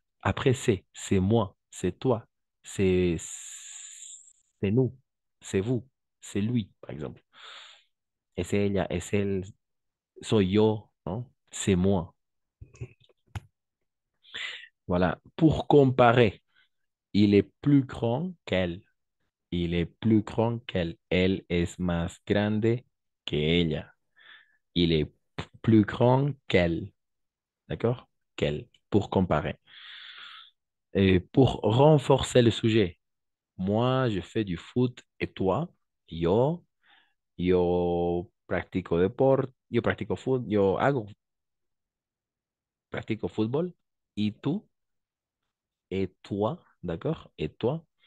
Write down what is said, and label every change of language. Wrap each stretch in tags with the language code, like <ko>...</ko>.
<fr>Après c'est moi, c'est toi, c'est c'est nous, c'est vous, c'est lui, par exemple.</fr> <es>Es ella, es él, soy yo, ¿no?</es> <fr>C'est moi. Voilà. Pour comparer, il est plus grand qu'elle. Il est plus grand qu'elle.</fr> <es>Él es más grande que ella.</es> <fr>Il est plus grand qu'elle. D'accord? Qu'elle, pour comparer. Et pour renforcer le sujet, moi, je fais du foot et toi,</fr> <es>yo, yo practico deporte, yo practico fútbol, yo hago, practico fútbol y tú</es> <fr>et toi, d'accord? Et toi.</fr>